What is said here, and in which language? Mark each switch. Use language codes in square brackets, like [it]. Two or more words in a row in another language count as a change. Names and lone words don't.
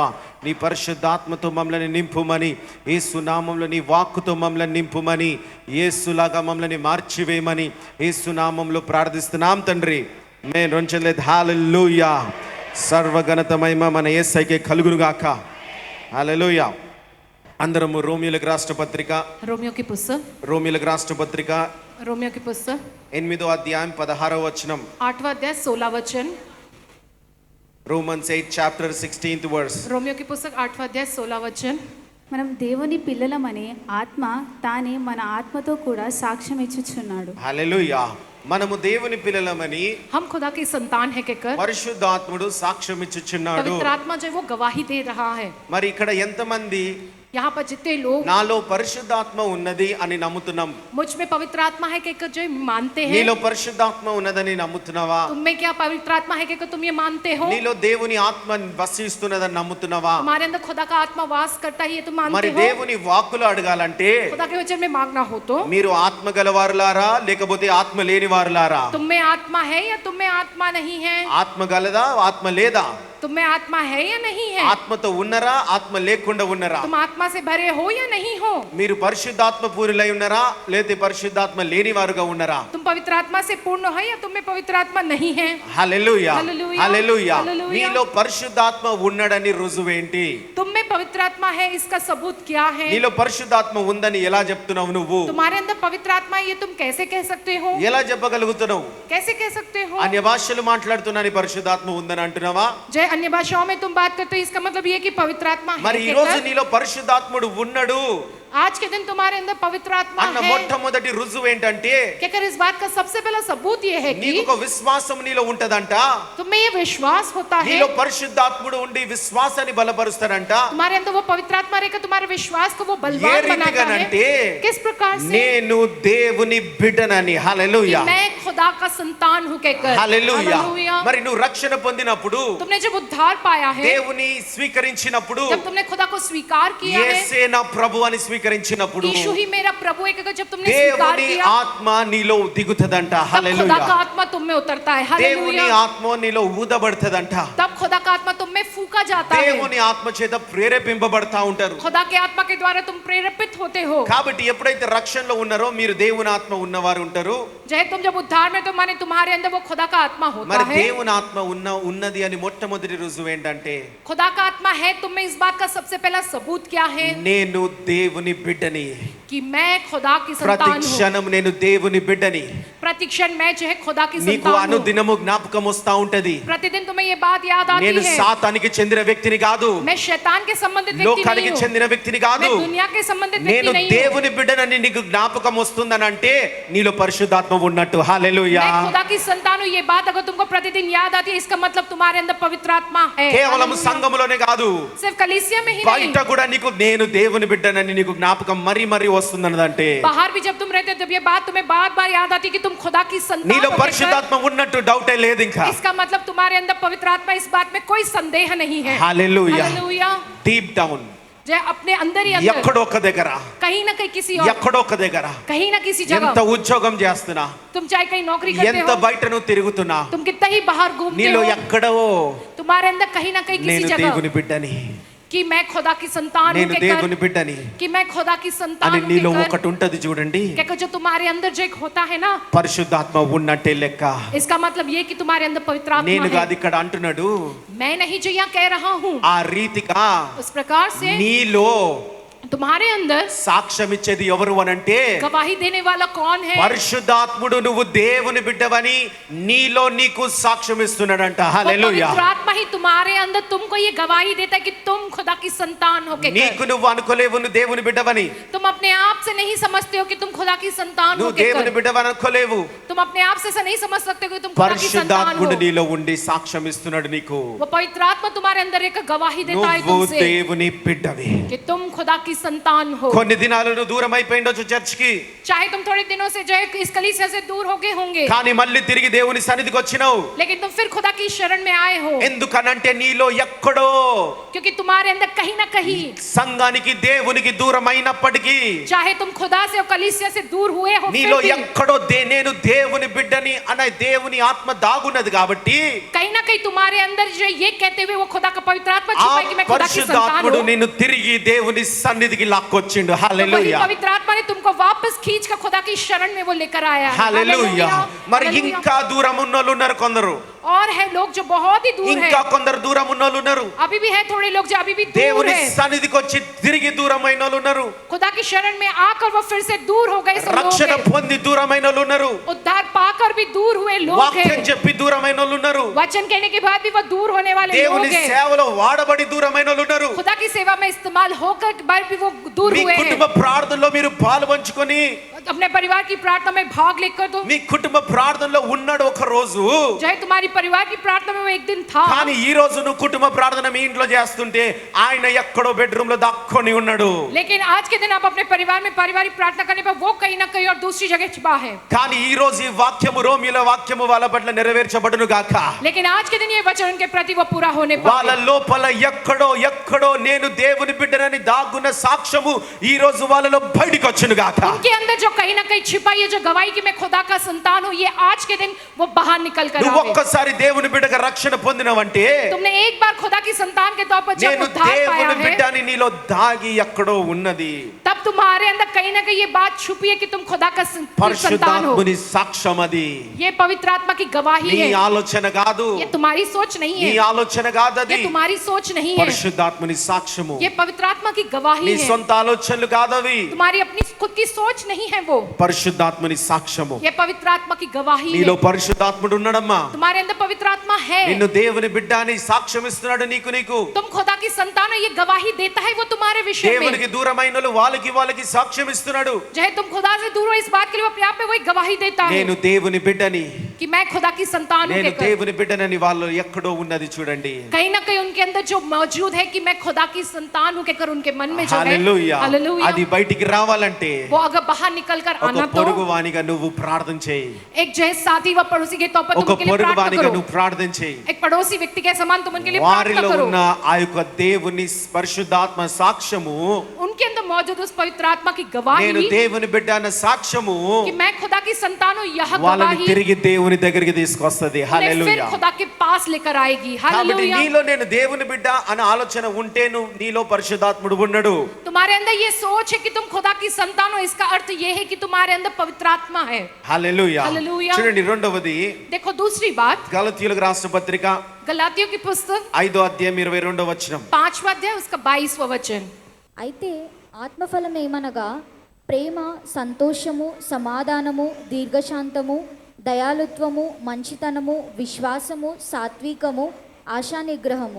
[te] నీ పరిశుద్ధాత్మతో మమ్మల్ని నింపుమని, యేసు నామంలో నీ వాక్కుతో మమ్మల్ని నింపుమని, యేసులాగా మమ్మల్ని మార్చివేయమని యేసు నామంలో ప్రార్థిస్తున్నాం తండ్రి. మేము రొంచలేదు. హల్లెలూయా. సర్వఘనత మహిమ మన యేసయ్యకే కలుగునుగాక. హల్లెలూయా. అందరము రోమియోలకు రాష్ట్ర పత్రిక, రోమియోలకు రాష్ట్ర పత్రిక 8వ అధ్యాయం 16వ వచనం, [hi] 8वां अध्याय 16वां वचन, [en] Romans 8 chapter 16th verse. [hi] रोमियो की पुस्तक 8वां अध्याय 16वां वचन. [te] మనం దేవుని పిల్లలమని ఆత్మ తానే మన ఆత్మతో కూడా సాక్ష్యం ఇచ్చుచున్నాడు. హల్లెలూయా. మనము దేవుని పిల్లలమని, [hi] हम खुदा की संतान है कहकर [te] పరిశుద్ధాత్ముడు సాక్ష్యం ఇచ్చుచున్నాడు. [hi] पवित्र आत्मा जो है वो गवाही दे रहा है. [te] మరి ఇక్కడ ఎంతమంది [hi] यहाँ पर जितने लोग [te] నాలో పరిశుద్ధాత్మ ఉన్నది అని నమ్ముతున్నాం? [hi] मुझ में पवित्र आत्मा है कहकर जो मानते हैं. [te] నీలో పరిశుద్ధాత్మ ఉన్నదని నమ్ముతున్నావా? [hi] तुम में क्या पवित्र आत्मा है कहकर तुम ये मानते हो? [te] నీలో దేవుని ఆత్మ వసిస్తున్నదని నమ్ముతున్నావా? [hi] हमारे अंदर खुदा का आत्मा वास करता है ये तुम मानते हो? [te] మరి దేవుని వాక్కులు అడగాలంటే [hi] खुदा के वचन में मांगना हो तो [te] మీరు ఆత్మ గలవారులారా లేకపోతే ఆత్మ లేని వారులారా? [hi] तुम में आत्मा है या तुम में आत्मा नहीं है? [te] ఆత్మ గలదా ఆత్మ లేదా? [hi] तुम में आत्मा है या नहीं है? [te] ఆత్మతో ఉన్నరా ఆత్మ లేకుండా ఉన్నరా? [hi] तुम आत्मा से भरे हो या नहीं हो? [te] మీరు పరిశుద్ధాత్మ పూరిలై ఉన్నరా లేతే పరిశుద్ధాత్మ లేని వారుగా ఉన్నరా? [hi] तुम पवित्र आत्मा से पूर्ण हो या तुम में पवित्र आत्मा नहीं है? [te] హల్లెలూయా. హల్లెలూయా. హల్లెలూయా. హల్లెలూయా. నీలో పరిశుద్ధాత్మ ఉన్నాడని రుజువేంటి? [hi] तुम में पवित्र आत्मा है इसका सबूत क्या है? [te] నీలో పరిశుద్ధాత్మ ఉందని ఎలా చెప్తున్నావు నువ్వు? [hi] तुम्हारे अंदर पवित्र आत्मा ये तुम कैसे कह सकते हो? [te] ఎలా చెప్పగలుగుతున్నావు? [hi] कैसे कह सकते हो? [te] అన్య భాషలు మాట్లాడుతున్నాని పరిశుద్ధాత్మ ఉందని అంటున్నావా? [hi] जय अन्य भाषाओं में तुम बात करते हो इसका मतलब ये कि पवित्र आत्मा है [te] మరి ఈ రోజు నీలో పరిశుద్ధాత్ముడు ఉన్నాడు [hi] आज के दिन तुम्हारे अंदर पवित्र आत्मा [te] అన్న [hi] है [te] మొట్టమొదటి రుజువు ఏంటంటే, [hi] कहकर इस बात का सबसे पहला सबूत ये है कि [te] నీకు ఒక విశ్వాసం నీలో ఉంటదంట. [hi] तुम्हें ये विश्वास होता है, [te] నీలో పరిశుద్ధాత్ముడు ఉండి విశ్వాసాన్ని బలపరుస్తాడంట. [hi] तुम्हारे अंदर वो पवित्र आत्मा रहकर तुम्हारे विश्वास को वो [te] ఏ [hi] बलवान बनाता [te] రీతిగానంటే, [hi] है. किस प्रकार से? [te] నేను దేవుని బిడ్డనని. హల్లెలూయా. [hi] मैं खुदा का संतान हूं कहकर. [te] హల్లెలూయా. [hi] हालेलुया. [te] మరి నువ్వు రక్షణ పొందినప్పుడు, [hi] तुमने जब उद्धार पाया है, [te] దేవుని స్వీకరించినప్పుడు, [hi] जब तुमने खुदा को स्वीकार किया है, [te] యేసే నా ప్రభు అని స్వీకరించినప్పుడు [hi] यीशु ही मेरा प्रभु है कहकर जब तुमने स्वीकार [te] దేవుని [hi] किया, [te] ఆత్మ నీలో దిగుతదంట. [hi] तब खुदा [te] హల్లెలూయా. [hi] का आत्मा तुम में उतरता है. [te] దేవుని [hi] हालेलुया. [te] ఆత్మ నీలో ఊదబడతదంట. [hi] तब खुदा का आत्मा तुम में फूका जाता है. [te] దేవుని ఆత్మ చేత ప్రేరేపింపబడతా ఉంటారు. [hi] खुदा के आत्मा के द्वारा तुम प्रेरित होते हो. [te] కాబట్టి ఎప్పుడైతే రక్షణలో ఉన్నారో మీరు దేవుని ఆత్మ ఉన్నవారు ఉంటారు. [hi] जय तुम जब उद्धार में तो माने तुम्हारे अंदर वो खुदा का आत्मा होता [te] మరి [hi] है. [te] దేవుని ఆత్మ ఉన్నది అని మొట్టమొదటి రుజువు ఏంటంటే, [hi] खुदा का आत्मा है तुम में, इस बात का सबसे पहला सबूत क्या है? [te] నేను దేవుని బిడ్డని. [hi] कि मैं खुदा की [te] ప్రతి [hi] संतान हूँ. [te] క్షణం నేను దేవుని బిడ్డని. [hi] प्रतिक्षण मैं जो है खुदा की [te] నీకు [hi] संतान हूँ. [te] అనుదినము జ్ఞాపకం వస్తా ఉంటది. [hi] प्रतिदिन तुम्हें ये बात याद आती [te] నేను [hi] है, [te] సాతానికి చెందిన వ్యక్తిని కాదు, [hi] मैं शैतान के संबंधित व्यक्ति [te] లోకానికి [hi] नहीं हूँ, [te] చెందిన వ్యక్తిని కాదు, [hi] मैं दुनिया के संबंधित [te] నేను [hi] व्यक्ति नहीं हूँ. [te] దేవుని బిడ్డనని నీకు జ్ఞాపకం వస్తుందని అంటే నీలో పరిశుద్ధాత్మ ఉన్నట్టు. హల్లెలూయా. [hi] मैं खुदा की संतान हूँ, ये बात अगर तुमको प्रतिदिन याद आती है इसका मतलब तुम्हारे अंदर पवित्र आत्मा है. [te] కేవలం [hi] हालेलुया. [te] సంఘములోనే కాదు, [hi] सिर्फ कलीसिया में ही नहीं, [te] బయట కూడా నీకు నేను దేవుని బిడ్డనని నీకు జ్ఞాపకం మరీ మరీ వస్తుందన్నదంటే [hi] बाहर भी जब तुम रहते हो जब ये बात तुम्हें बार बार याद आती है कि तुम खुदा की संतान [te] నీలో [hi] हो कहकर, [te] పరిశుద్ధాత్మ ఉన్నట్టు డౌటే లేదు ఇంకా. [hi] इसका मतलब तुम्हारे अंदर पवित्र आत्मा, इस बात में कोई संदेह नहीं है. [te] హల్లెలూయా. [hi] हालेलुया. [en] deep down [hi] जय अपने अंदर ही अंदर, [te] ఎక్కడో ఒక దగ్గర, [hi] कहीं ना कहीं किसी और, [te] ఎక్కడో ఒక దగ్గర, [hi] कहीं ना किसी [te] ఎంత [hi] जगह, [te] ఉద్యోగం చేస్తున్నా, [hi] तुम चाहे कहीं नौकरी करते [te] ఎంత [hi] हो, [te] బయట నువ్వు తిరుగుతున్నా, [hi] तुम कितना ही बाहर घूमते [te] నీలో [hi] हो, [te] ఎక్కడో [hi] तुम्हारे अंदर कहीं ना कहीं किसी [te] నేను [hi] जगह [te] దేవుని బిడ్డని, [hi] कि मैं खुदा की संतान हूँ [te] నేను [hi] कहकर, [te] దేవుని బిడ్డని [hi] कि मैं खुदा की संतान [te] అని [hi] हूँ [te] నీలో [hi] कहकर, [te] ఒకటి ఉంటది చూడండి. [hi] कहकर जो तुम्हारे अंदर जो एक होता है ना, [te] పరిశుద్ధాత్మ ఉన్నట్టే లెక్క. [hi] इसका मतलब ये कि तुम्हारे अंदर पवित्र [te] నేను [hi] आत्मा [te] కాదు [hi] है. [te] ఇక్కడ అంటున్నాడు. [hi] मैं नहीं जो यहाँ कह रहा हूँ, [te] ఆ రీతిగా [hi] उस प्रकार से [te] నీలో [hi] तुम्हारे अंदर [te] సాక్ష్యం ఇచ్చేది ఎవరు అనంటే [hi] गवाही देने वाला कौन है? [te] పరిశుద్ధాత్ముడు నువ్వు దేవుని బిడ్డవని నీలో నీకు సాక్ష్యం ఇస్తున్నాడంట. [hi] वो [te] హల్లెలూయా. [hi] पवित्र आत्मा ही तुम्हारे अंदर तुमको ये गवाही देता है कि तुम खुदा की संतान हो के [te] నీకు నువ్వు అనుకోలేవు నువ్వు దేవుని బిడ్డవని. [hi] तुम अपने आप से नहीं समझते हो कि तुम खुदा की संतान हो [te] నువ్వు [hi] के [te] దేవుని బిడ్డవని అనుకోలేవు. [hi] तुम अपने आप से ऐसा नहीं समझ सकते हो कि तुम खुदा की संतान हो। [te] పరిశుద్ధాత్ముడు నీలో ఉండి సాక్ష్యం ఇస్తున్నాడు నీకు. [hi] वो पवित्र आत्मा तुम्हारे अंदर एक गवाही देता है [te] నువ్వు [hi] तुमसे [te] దేవుని బిడ్డవి. [hi] कि तुम खुदा की संतान हो। [te] కొన్ని దినాలు నువ్వు దూరం అయిపోయిండొచ్చు చర్చ్కి, [hi] चाहे तुम थोड़े दिनों से जो है इस कलीसिया से दूर हो गए होंगे, [te] కానీ మళ్ళీ తిరిగి దేవుని సన్నిధికి వచ్చినావు. [hi] लेकिन तुम फिर खुदा की शरण में आए हो, [te] ఎందుకనంటే నీలో ఎక్కడో [hi] क्योंकि तुम्हारे अंदर कहीं ना कहीं, [te] సంఘానికి దేవునికి దూరం అయినప్పటికీ [hi] चाहे तुम खुदा से और कलीसिया से दूर हुए हो, [te] నీలో [hi] फिर भी [te] ఎక్కడో నేను దేవుని బిడ్డని అనే దేవుని ఆత్మ దాగున్నది కాబట్టి [hi] कहीं ना कहीं तुम्हारे अंदर जो ये कहते हुए वो खुदा का पवित्र आत्मा [te] ఆ [hi] छुपा है कि मैं खुदा की संतान [te] పరిశుద్ధాత్ముడు [hi] हूँ। [te] నిన్ను తిరిగి దేవుని సన్నిధికి లాక్కొచ్చిండు. [hi] तो वही [te] హల్లెలూయా. [hi] पवित्र आत्मा ने तुमको वापस खींच कर खुदा की शरण में वो लेकर आया है। [te] హల్లెలూయా. మరి [hi] हालेलुया। [te] ఇంకా దూరం ఉన్నోళ్ళు ఉన్నారు కొందరు, [hi] और है लोग जो बहुत ही दूर है, [te] ఇంకా కొందరు దూరం ఉన్నోళ్ళు ఉన్నారు. [hi] अभी भी है थोड़े लोग जो अभी भी दूर [te] దేవుని [hi] है, [te] సన్నిధికి వచ్చి తిరిగి దూరమైన వాళ్ళు ఉన్నారు. [hi] खुदा की शरण में आकर वो फिर से दूर हो गए। सब लोग [te] రక్షణ [hi] हैं। [te] పొంది దూరమైన వాళ్ళు ఉన్నారు. [hi] उद्धार पाकर भी दूर हुए लोग [te] వాక్యం [hi] हैं। [te] చెప్పి దూరమైన వాళ్ళు ఉన్నారు. [hi] वचन कहने के बाद भी वो दूर होने वाले लोग [te] దేవుని [hi] हैं। [te] సేవలో వాడబడి దూరమైన వాళ్ళు ఉన్నారు. [hi] खुदा की सेवा में इस्तेमाल होकर बाद भी वो दूर [te] మీ [hi] हुए [te] కుటుంబ [hi] हैं। [te] ప్రార్థనలో మీరు పాలు పంచుకొని [hi] अपने परिवार की प्रार्थना में भाग लेकर तुम, [te] మీ కుటుంబ ప్రార్థనలో ఉన్నాడు ఒక రోజు, [hi] चाहे तुम्हारी परिवार की प्रार्थना में वो एक दिन था, [te] కానీ ఈ రోజు నువ్వు కుటుంబ ప్రార్థన మీ ఇంట్లో చేస్తుంటే ఆయన ఎక్కడో బెడ్రూమ్ లో దాక్కొని ఉన్నాడు. [hi] लेकिन आज के दिन आप अपने परिवार में पारिवारिक प्रार्थना करने पर वो कहीं ना कहीं और दूसरी जगह छिपा है। [te] కానీ ఈ రోజు ఈ వాక్యము రోమిల వాక్యము వాళ్ళ పట్ల నెరవేర్చబడును గాక. [hi] लेकिन आज के दिन ये वचन उनके प्रति वो पूरा होने [te] వాళ్ళ [hi] पाए। [te] లోపల ఎక్కడో నేను దేవుని బిడ్డనని దాగున్న సాక్ష్యము ఈ రోజు వాళ్ళలో బయటికి వచ్చును గాక. [hi] उनके अंदर जो कहीं ना कहीं छिपा ये जो गवाही कि मैं खुदा का संतान हूँ, ये आज के दिन वो बाहर निकल कर [te] నువ్వు [hi] आवे। [te] ఒక్కసారి దేవుని బిడ్డగా రక్షణ పొందినవంటే [hi] तुमने एक बार खुदा की संतान के तौर पर जब [te] నేను [hi] उद्धार पाया [te] దేవుని [hi] है, [te] బిడ్డని నీలో దాగి ఎక్కడో ఉన్నది. [hi] तब तुम्हारे अंदर कहीं ना कहीं ये बात छुपी है कि तुम खुदा का संतान हो। [te] పరిశుద్ధాత్ముని సాక్ష్యం అది. [hi] ये पवित्र आत्मा की गवाही [te] నీ [hi] है। [te] ఆలోచన కాదు, [hi] ये तुम्हारी सोच नहीं [te] నీ [hi] है, [te] ఆలోచన కాదు అది. [hi] ये तुम्हारी सोच नहीं है, [te] పరిశుద్ధాత్ముని సాక్ష్యము. [hi] ये पवित्र आत्मा की गवाही [te] నీ [hi] है। [te] సొంత ఆలోచనలు కాదవి. [hi] तुम्हारी अपनी खुद की सोच नहीं है वो, [te] పరిశుద్ధాత్ముని సాక్ష్యము. [hi] ये पवित्र आत्मा की गवाही [te] నీలో [hi] है। [te] పరిశుద్ధాత్ముడు ఉన్నాడమ్మా. [hi] तुम्हारे अंदर पवित्र आत्मा है, [te] నిన్ను దేవుని బిడ్డ అని సాక్ష్యం ఇస్తున్నాడు నీకు. [hi] तुम खुदा की संतान हो, ये गवाही देता है वो तुम्हारे विषय में। [te] దేవునికి దూరమైన వాళ్ళకి సాక్ష్యం ఇస్తున్నాడు. [hi] चाहे तुम खुदा से दूर हो, इस बात के लिए वो अपने आप में वही गवाही देता है [te] నేను దేవుని బిడ్డని, [hi] कि मैं खुदा की संतान हूं [te] నేను [hi] कहकर। [te] దేవుని బిడ్డనని వాళ్ళు ఎక్కడో ఉన్నది చూడండి. [hi] कहीं ना कहीं उनके अंदर जो मौजूद है कि मैं खुदा की संतान हूं कहकर उनके मन में जो है, [te] హల్లెలూయా. [hi] हालेलुया, [te] అది బయటికి రావాలంటే [hi] वो अगर बाहर निकल कर [te] ఒక [hi] आना तो [te] పొరుగువానిగా నువ్వు ప్రార్థన చేయి. [hi] एक जो है साथी व पड़ोसी के तौर पर तुम [te] ఒక [hi] उनके लिए प्रार्थना [te] పొరుగువానిగా [hi] करो। [te] నువ్వు ప్రార్థన చేయి. [hi] एक पड़ोसी व्यक्ति के समान तुम उनके लिए प्रार्थना [te] వారిలో [hi] करो। [te] ఉన్న ఆ యొక్క దేవుని పరిశుద్ధాత్మ సాక్ష్యము, [hi] उनके अंदर मौजूद उस पवित्र आत्मा की [te] నేను [hi] गवाही [te] దేవుని బిడ్డ అన్న సాక్ష్యము [hi] कि मैं खुदा की संतान हूं, यह [te] వాళ్ళని [hi] गवाही [te] తిరిగి దేవుని దగ్గరికి తీసుకొస్తది. [hi] उन्हें फिर [te] హల్లెలూయా. [hi] खुदा के पास लेकर आएगी। [te] కాబట్టి [hi] हालेलुया। [te] నీలో నేను దేవుని బిడ్డ అనే ఆలోచన ఉంటే నువ్వు నీలో పరిశుద్ధాత్ముడు ఉన్నాడు. [hi] तुम्हारे अंदर ये सोच है कि तुम खुदा की संतान हो, इसका अर्थ ये है कि तुम्हारे अंदर पवित्र आत्मा है। [te] హల్లెలూయా. హల్లెలూయా. చూడండి రెండవది [hi] देखो दूसरी बात, [te] గలతీయులకు రాసిన పత్రిక [hi] गलातियों की पुस्तक [te] 5వ అధ్యాయం 22వ వచనం. [hi] 5वां अध्याय उसका 22वां वचन। [te] అయితే ఆత్మఫలం ఏమనగా ప్రేమ, సంతోషము, సమాధానము, దీర్ఘశాంతము, దయాళుత్వము, మంచితనము, విశ్వాసము, సాత్వికము, ఆశానిగ్రహము.